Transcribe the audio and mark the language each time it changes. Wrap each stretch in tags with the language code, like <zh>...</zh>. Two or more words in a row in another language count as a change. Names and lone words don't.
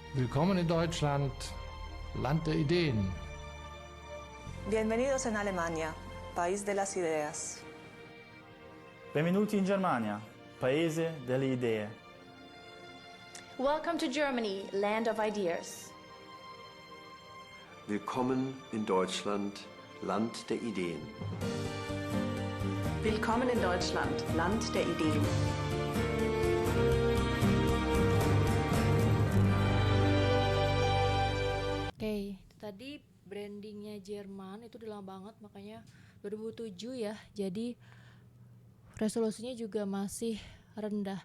<de>Willkommen in Deutschland, Land der Ideen.</de> <es>Bienvenidos en Alemania, país de las ideas.</es> <it>Benvenuti in Germania, paese delle idee.</it> <en>Welcome to Germany, land of ideas.</en> <de>Willkommen in Deutschland, Land der Ideen. Willkommen in Deutschland, Land der Ideen.</de> <id>Oke, itu tadi brandingnya Jerman itu udah lama banget, makanya 2007 ya. Jadi resolusinya juga masih rendah.</id>